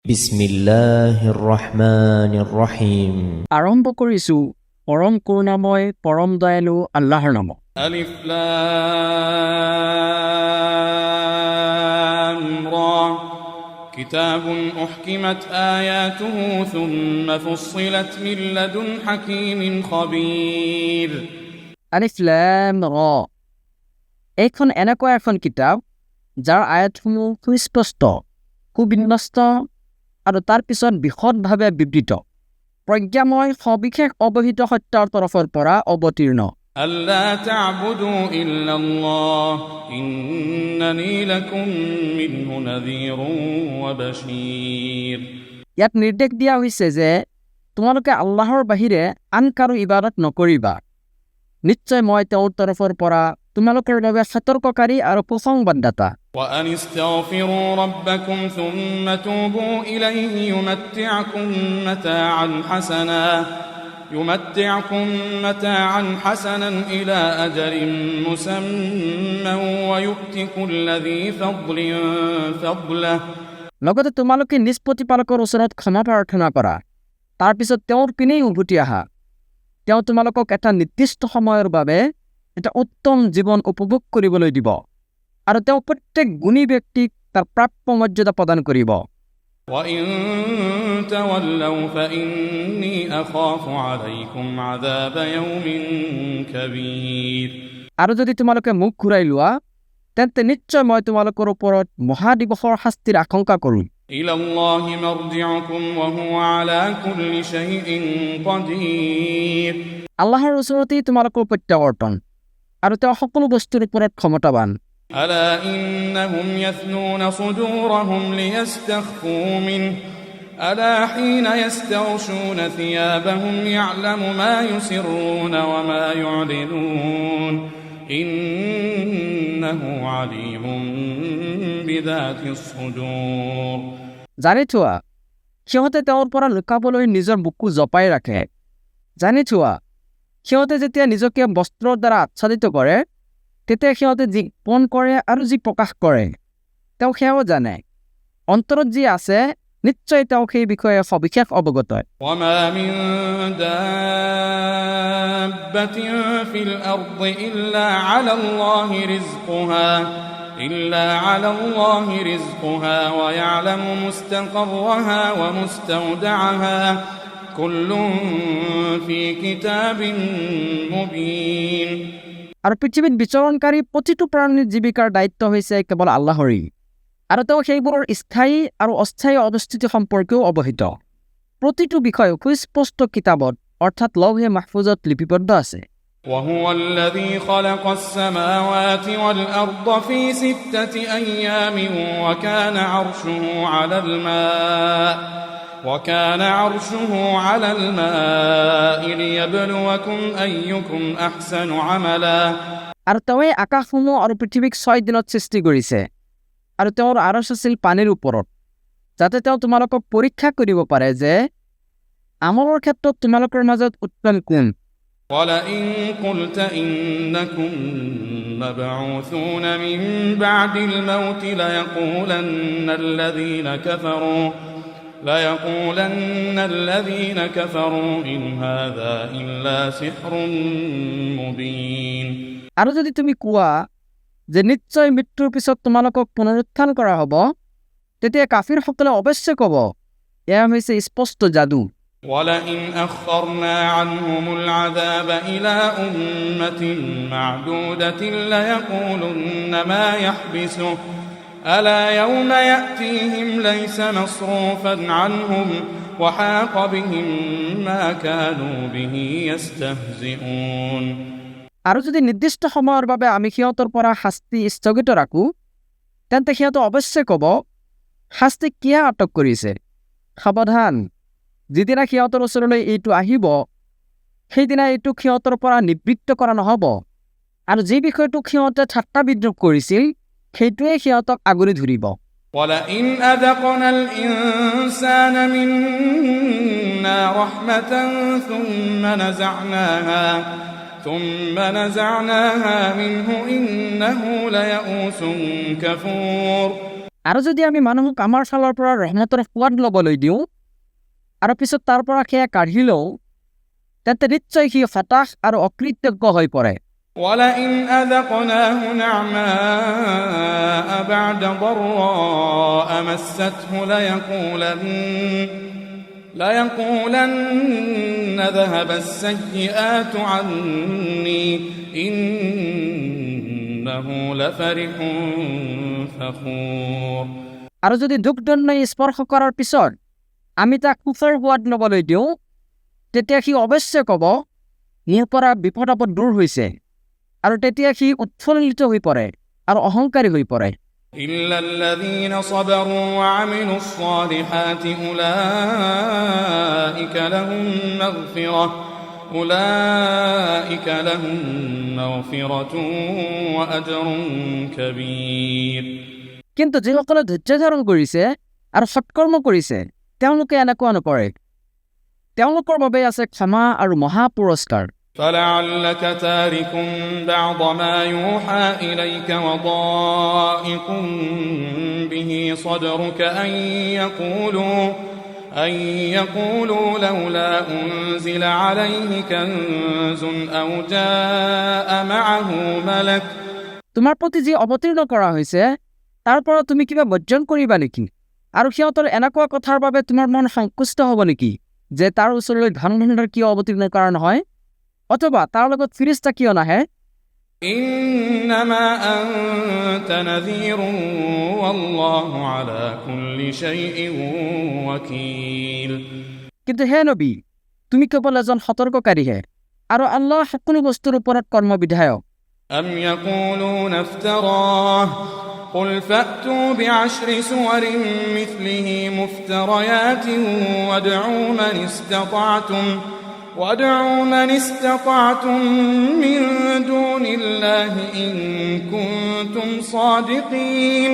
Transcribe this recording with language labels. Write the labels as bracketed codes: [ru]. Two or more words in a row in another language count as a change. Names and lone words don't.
[ar] بسم الله الرحمن الرحيم. [as] আৰম্ভ কৰিছো পৰম কৰুণাময় পৰম দয়ালু আল্লাহৰ নামত। [ar] ألف لام را كتاب أحكمت آياته ثم فصلت من لدن حكيم خبير. ألف لام را, [as] এইখন এনেকুৱা এখন কিতাপ যাৰ আয়াতসমূহ সুস্পষ্ট, সুবিন্যস্ত আৰু তাৰ পিছত বিশদভাৱে বিবৃত, প্ৰজ্ঞাময় সবিশেষ অৱহিত সত্যৰ তৰফৰ পৰা অৱতীৰ্ণ। [ar] ألا تعبدوا إلا الله إنني لكم منه نذير وبشير. [as] ইয়াত নিৰ্দেশ দিয়া হৈছে যে তোমালোকে আল্লাহৰ বাহিৰে আন কাৰো ইবাদত নকৰিবা। নিশ্চয় মই তেওঁৰ তৰফৰ পৰা তোমালোকৰ বাবে সতৰ্ককাৰী আৰু সুসংবাদদাতা। [ar] وأن استغفروا ربكم ثم توبوا إليه يمتعكم متاعا حسنا إلى أجل مسمى ويؤت كل ذي فضل فضله। [as] লগতে তোমালোকে নিজ প্ৰতিপালকৰ ওচৰত ক্ষমা প্ৰাৰ্থনা কৰা, তাৰপিছত তেওঁৰ পিনেই উভতি আহা। তেওঁ তোমালোকক এটা নিৰ্দিষ্ট সময়ৰ বাবে এটা উত্তম জীৱন উপভোগ কৰিবলৈ দিব আৰু তেওঁ প্ৰত্যেক গুণী ব্যক্তিক তাৰ প্ৰাপ্য মৰ্যাদা প্ৰদান কৰিব। [ar] وَإِن تَوَلَّوْا فَإِنِّي أَخَافُ عَلَيْكُمْ عَذَابَ يَوْمٍ كَبِيرٍ। [as] আৰু যদি তোমালোকে মুখ ঘূৰাই লোৱা, তেন্তে নিশ্চয় মই তোমালোকৰ ওপৰত মহাদিৱসৰ শাস্তিৰ আশংকা কৰোঁ। [ar] إِلَى اللَّهِ مَرْجِعُكُمْ وَهُوَ عَلَى كُلِّ شَيْءٍ قَدِيرٌ। [as] আল্লাহৰ ওচৰতেই তোমালোকৰ প্ৰত্যাৱৰ্তন আৰু তেওঁ সকলো বস্তুৰ ওপৰত ক্ষমতাৱান। [ar] ألا إنهم يثنون صدورهم ليستخفوا منه ألا حين يستغشون ثيابهم يعلم ما يسرون وما يعلنون إنه عليم بذات الصدور। [as] জানি থোৱা, সিহঁতে তেওঁৰ পৰা লুকাবলৈ নিজৰ বুকু জপাই ৰাখে। জানি থোৱা, সিহঁতে যেতিয়া নিজকে বস্ত্ৰৰ দ্বাৰা আচ্ছাদিত কৰে, তেতিয়া সিহঁতে যি গোপন কৰে আৰু যি প্ৰকাশ কৰে তেওঁ সেয়াও জানে। অন্তৰত যি আছে নিশ্চয় তেওঁ সেই বিষয়ে সবিশেষ অৱগত। [ar] وما من دابة في الأرض إلا على الله رزقها ويعلم مستقرها ومستودعها كل في كتاب مبين। [as] আৰু পৃথিৱীত বিচৰণকাৰী প্ৰতিটো প্ৰাণীৰ জীৱিকাৰ দায়িত্ব হৈছে কেৱল আল্লাহৰেই, আৰু তেওঁ সেইবোৰৰ স্থায়ী আৰু অস্থায়ী অৱস্থিতি সম্পৰ্কেও অৱহিত। প্ৰতিটো বিষয় সুস্পষ্ট কিতাপত অৰ্থাৎ লৌহে মাহফুজত লিপিবদ্ধ আছে। [ar] وهو الذي خلق السماوات والأرض في 6 أيام وكان عرشه على الماء ليبلوكم أيكم أحسن عملا। [as] আৰু তেওঁৱে আকাশসমূহ আৰু পৃথিৱীক 6 দিনত সৃষ্টি কৰিছে, আৰু তেওঁৰ আৰশ আছিল পানীৰ ওপৰত, যাতে তেওঁ তোমালোকক পৰীক্ষা কৰিব পাৰে যে আমলৰ ক্ষেত্ৰত তোমালোকৰ মাজত উত্তম কোন। [ar] وَلَئِن قُلْتَ إِنَّكُمْ مَبْعُوثُونَ مِنْ بَعْدِ الْمَوْتِ لَيَقُولَنَّ الَّذِينَ كَفَرُوا إِنْ هَذَا إِلَّا سِحْرٌ مُبِينٌ। [as] আৰু যদি তুমি কোৱা যে নিশ্চয় মৃত্যুৰ পিছত তোমালোকক পুনৰুত্থান কৰা হ'ব, তেতিয়া কাফিৰসকলে অৱশ্যে ক'ব এয়া হৈছে স্পষ্ট যাদু। [ar] وَلَئِنْ أَخَّرْنَا عَنْهُمُ الْعَذَابَ إِلَى أُمَّةٍ مَّعْدُودَةٍ لَيَقُولُنَّ مَا يَحْبِسُهُ أَلَا يَوْمَ يَأْتِيهِمْ لَيْسَ مَصْرُوفًا عَنْهُمْ وَحَاقَ بِهِمْ مَا كَانُوا بِهِ يَسْتَهْزِئُونَ। [as] আৰু যদি নিৰ্দিষ্ট সময়ৰ বাবে আমি সিহঁতৰ পৰা শাস্তি স্থগিত ৰাখোঁ, তেন্তে সিহঁতে অৱশ্যে ক'ব শাস্তি কিয় আটক কৰিছে। সাৱধান, যিদিনা সিহঁতৰ ওচৰলৈ এইটো আহিব, সেইদিনা এইটোক সিহঁতৰ পৰা নিবৃত্ত কৰা নহ'ব, আৰু যি বিষয়টোক সিহঁতে ঠাট্টা বিদ্ৰূপ কৰিছিল সেইটোৱে সিহঁতক আগুৰি ধৰিব। [ar] وَلَئِنْ أَذَقْنَا الْإِنسَانَ مِنَّا رَحْمَةً ثُمَّ نَزَعْنَاهَا مِنْهُ إِنَّهُ لَيَئُوسٌ كَفُورٌ۔ [as] আৰু যদি আমি মানুহক আমাৰ ফালৰ পৰা ৰহমতৰ সোৱাদ ল'বলৈ দিওঁ আৰু পিছত তাৰ পৰা সেয়া কাঢ়ি লওঁ তেন্তে নিশ্চয় সি হতাশ আৰু অকৃতজ্ঞ হৈ পৰে। [ar] ولئن أذقناه نعماء بعد ضراء مسته ليقولن ذهب السيئات عني إنه لفرح فخور। [as] আৰু যদি দুখদণ্ডই স্পৰ্শ কৰাৰ পিছত আমি তাক সুখৰ সোৱাদ ল'বলৈ দিওঁ তেতিয়া সি অৱশ্যে ক'ব ইয়াৰ পৰা বিপদ আপদ দূৰ হৈছে, আৰু তেতিয়া সি উৎফুল্লিত হৈ পৰে আৰু অহংকাৰী হৈ পৰে। [ar] إلا الذين صبروا وعملوا الصالحات أولئك لهم مغفرة وأجر كبير। [as] কিন্তু যিসকলে ধৈৰ্য ধাৰণ কৰিছে আৰু সৎকৰ্ম কৰিছে তেওঁলোকে এনেকুৱা নকৰে, তেওঁলোকৰ বাবে আছে ক্ষমা আৰু মহা পুৰস্কাৰ। [ar] فلعلك تارك بعض ما يوحى إليك وضائق به صدرك أن يقولوا لولا أنزل عليه كنز أو جاء معه ملك। [as] তোমাৰ প্ৰতি যি অৱতীৰ্ণ কৰা হৈছে তাৰ পৰা তুমি কিবা বৰ্জন কৰিবা নেকি? আৰু সিহঁতৰ এনেকুৱা কথাৰ বাবে তোমাৰ মন সংকুষ্ট হ'ব নেকি যে তাৰ ওচৰলৈ ধন ভাণ্ডাৰ কিয় অৱতীৰ্ণ কৰা নহয়, অথবা তাৰ লগত ফিৰিষ্টা কিয় নাহে? [ar] إنما أنت نذير والله على كل شيء وكيل। [as] কিন্তু হে নবী, তুমি কেৱল এজন সতৰ্ককাৰীহে আৰু আল্লাহ সকলো বস্তুৰ ওপৰত কৰ্মবিধায়ক। [ar] أم يقولون افتراه قل فأتوا بعشر سور مثله مفتريات وادعوا من استطعتم من دون الله إن كنتم صادقين।